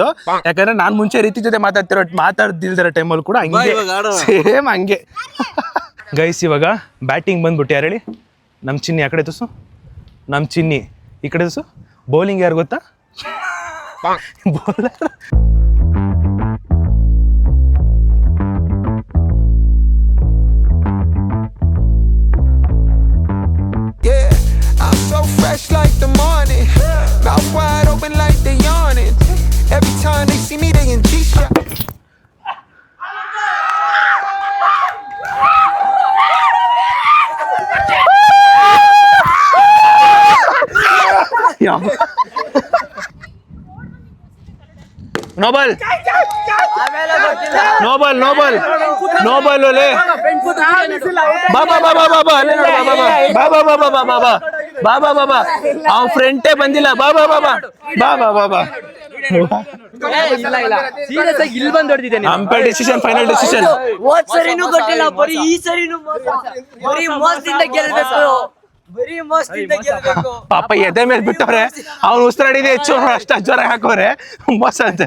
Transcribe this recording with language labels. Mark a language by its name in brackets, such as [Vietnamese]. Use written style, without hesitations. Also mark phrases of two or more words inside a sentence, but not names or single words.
[Kannada] ಯಾಕಂದ್ರೆ ನಾನು ಮುಂಚೆ ರೀತಿ ಜೊತೆ ಮಾತಾಡ್ದಿಲ್ದಿರೋ ಟೈಮಲ್ಲಿ ಕೂಡ ಹಂಗೆ ಸೇಮ್ ಹಂಗೆ ಗೈಸ್. ಇವಾಗ ಬ್ಯಾಟಿಂಗ್ ಬಂದ್ಬಿಟ್ಟು ಯಾರು ಹೇಳಿ? ನಮ್ಮ ಚಿನ್ನಿ ಆ ಕಡೆ ತುಸು, ನಮ್ಮ ಚಿನ್ನಿ ಈ ಕಡೆ ತುಸು. ಬೌಲಿಂಗ್ ಯಾರು ಗೊತ್ತಾ? ಬೌಲರ್ [English] fresh like the morning, mouth wide open like they yawning. Every time they see me, they in G-shot. [Kannada] ನೋಬಲ್ ನೋಬಲ್ ನೋಬಲ್ ನೋಬಲ್ ಒಲೆ ಬಾಬಾ ಬಾಬಾ ಬಾಬಾ ಅಲ್ಲೇ ನೋಡು ಬಾಬಾ ಬಾಬಾ ಬಾಬಾ ಬಾಬಾ ಬಾಬಾ ಬಾಬಾ ಅವ್ನ ಫ್ರೆಂಡೇ ಬಂದಿಲ್ಲ. ಬಾಬಾ ಬಾಬಾ ಬಾಬಾ ಬಾಬಾ ಸೀರಿಯಸ್ ಆಗಿ ಇಲ್ಲಿ ಬಂದು ಹೊಡೆದಿದ್ದೇನೆ. [English] umpire decision, final decision. [Kannada] ಹೋದ್ ಸರಿನೂ ಗೊತ್ತಿಲ್ಲ, ಬರೀ ಈ ಸರಿನೂ ಬರೀ ಮೋಸದಿಂದ ಗೆಲ್ಬೇಕು, ಬರೀ ಮೋಸದಿಂದ ಗೆಲ್ಬೇಕು. ಪಾಪ ಎದೆ ಮೇಲೆ ಬಿಟ್ಟವ್ರೆ, ಅವ್ನು ಉಸಿರಾಡಿದೆ ಹೆಚ್ಚು, ಅಷ್ಟು ಜ್ವರ ಹಾಕೋರೆ ಮೋಸ ಅಂತೆ.